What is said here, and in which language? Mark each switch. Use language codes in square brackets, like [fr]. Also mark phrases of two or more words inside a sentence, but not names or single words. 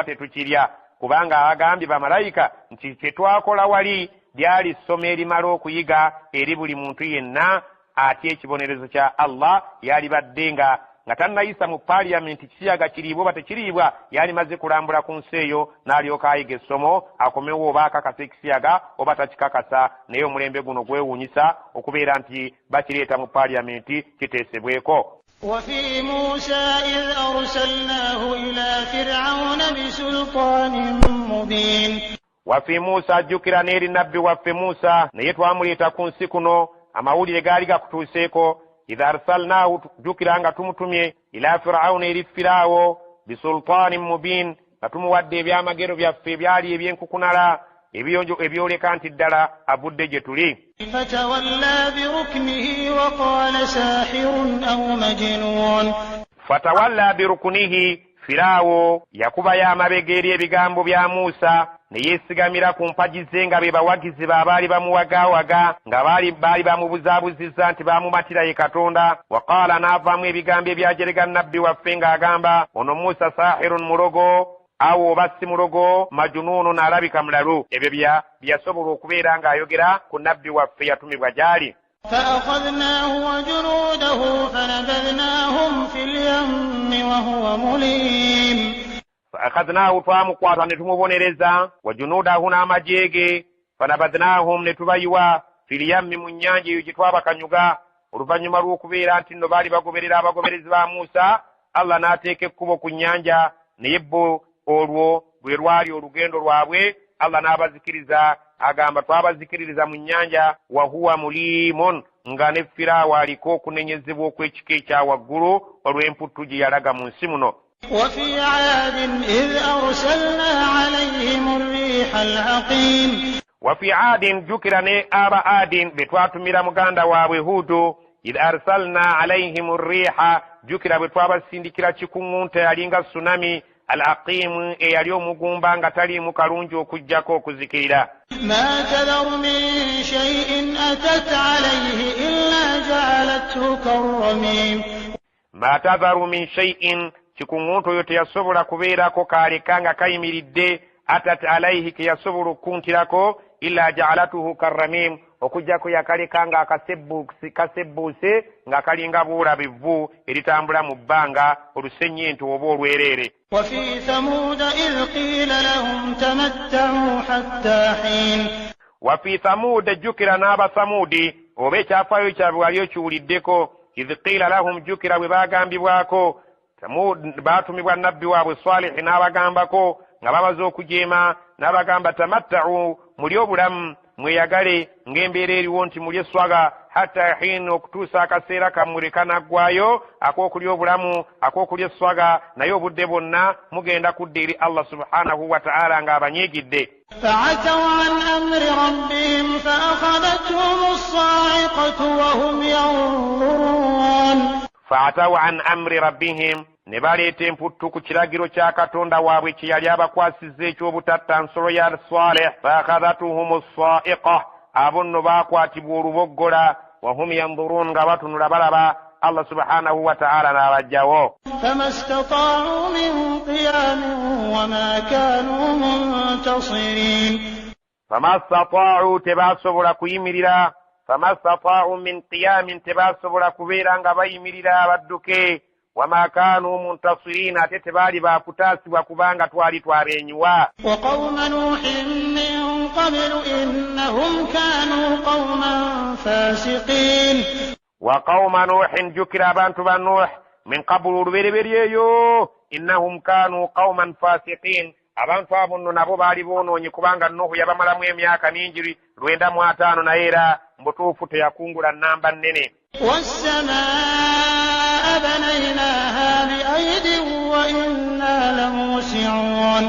[lg] tetukirya kubanga abagambye bamalayika nti kyetwakola wali lyali ssomo erimala okuyiga eri buli muntu yenna atya ekibonerezo kya Allah yali badde nga tannayisa mu parliament kisiyaga kiriibwa oba tekiriibwa yali maze kulambula ku nsi eyo n'alyoka ayiga essomo akomewo oba akakasa ekisiyaga oba takikakasa naye omulembe guno gwewuunyisa okubeera nti bakireeta mu parliament kiteesebweko. [ar] وفي موسى إذ أرسلناه إلى فرعون بسلطان مبين [lg] wafi Musa jjukira n'eri nabbi waffe Musa naye twamuleeta ku nsi kuno amawulire gaali gakutuuseeko [ar] إذ أرسلناه [lg] jjukira nga tumutumye [ar] إلى فرعون [lg] eri firaawo [ar] بسلطان مبين [lg] nga tumuwadde ebyamagero byaffe ebyali ebyenkukunala ebyoleka nti ddala avudde gye tuli. [ar] فتولى بركنه وقال ساحر أو مجنون فتولى بركنه [lg] firaawo yakubayo amabega eri ebigambo bya Musa ne yeesigamira ku mpagi ze nga be bawagizi be abaali bamuwagaawaga nga baali bamubuzaabuzizza nti baamumatira ye Katonda. Waqaala n'avaamu ebigambo ebyajerega nnabbi waffe ng'agamba ono Musa sahirun mulogo awo oba si mulogo majunuunun alabika mulalu. Ebyo byasobola okubeera ng'ayogera ku nnabbi waffe yatumibwa gy'ali. [ar] فأخذناه وجنوده فنبذناهم في اليم وهو مليم. [lg] فأخذناه twamukwata ne tumubonereza wajunudahu n'amajeege fanabadhnahum ne tubayiwa [ar] في اليم [lg] mu nnyanja eyo gye twabakanyuga. Oluvannyuma lw'okubeera nti nno baali bagoberera abagoberezi ba Musa, Allah n'ateeka ekkubo ku nnyanja, naye bo olwo bwe lwali olugendo lwabwe Allah n'abazikiriza, agamba twabazikiririza mu nnyanja [ar] وهو مليم, [lg] nga ne Firaawo aliko okunenyezebwa okw'ekika ekya waggulu olw'emputtu gye yalaga mu nsi muno. [ar] وفي عاد إذ أرسلنا عليهم الريح العقيم. وفي عاد [lg] جكر ne aba adin be twatumira muganda waabwe Hudu, [ar] إذ أرسلنا عليهم الريح [lg] jukira bwe twabasindikira kikuŋŋunta yalinga tsunami al-aqim eyali omugumba nga taliimu kalungi okujjako okuzikirira. [ar] ما تذر من شيء أتت عليه إلا جعلته كالرميم. ما تذر من شيء [lg] kikuŋŋunta oyo teyasobola kubeerako kaaleka nga kayimiridde [ar] أتت عليه [lg] ke yasobola okkuntirako [ar] إلا جعلته كالرميم [lg] okujjako yakaleka nga kasebbuuse nga kalinga buula bivvu eritambula mu bbanga olusennyente oba olwereere. [ar] وفي ثمود إذ قيل لهم تمتعوا حتى حين. وفي ثمود [lg] jjukira n'abasamudi oba ekyafaayo kyabwe wali okiwuliddeko. [ar] إذ قيل لهم [lg] jjukira bwe baagambibwako baatumibwa nnabbi waabwe Salihi n'abagambako nga babaza okujeema n'abagamba tamatta'u mulye obulamu mweyagale ng'embeera eriwo nti mulye swaga [ar] حتى حين [lg] okutuusa akaseera kammwe lwe kanaggwaayo ak'okulya obulamu ak'okulya swaga naye obudde bwonna mugenda kudda eri [ar] الله سبحانه وتعالى [lg] ng'abanyiigidde. [ar] فعتوا عن أمر ربهم فأخذتهم الصاعقة وهم ينظرون. فعتوا عن أمر ربهم [lg] ne baleeta emputtu ku kiragiro kya Katonda waabwe kye yali abakwasizza eky'obutatta nsolo ya Salih. [ar] فأخذتهم الصاعقة [lg] abo nno baakwatibwa oluboggola [ar] وهم ينظرون [lg] nga batunula balaba [ar] الله سبحانه وتعالى [lg] n'abajjawo. [ar] فما استطاعوا من قيام وما كانوا منتصرين. فما استطاعوا [lg] tebaasobola kuyimirira. [ar] فما استطاعوا من قيام [lg] tebaasobola kubeera nga bayimirira badduke. [ar] وما كانوا منتصرين [lg] ate tebaali baakutaasibwa kubanga twali twabeenyuwa. [ar] وقوم نوح من قبل إنهم كانوا قوما فاسقين. وقوم نوح [lg] jjukira abantu ba Nuh [ar] من قبل [lg] olubereberyeyo [ar] إنهم كانوا قوما فاسقين [lg] abantu abo nno nabo baali boonoonyi kubanga Nuhu yabamalamu emyaka mingi 950 naye era mbutuufu teyakungula nnamba nnene. [ar] والسماء بنيناها بأيد وإنا لموسعون.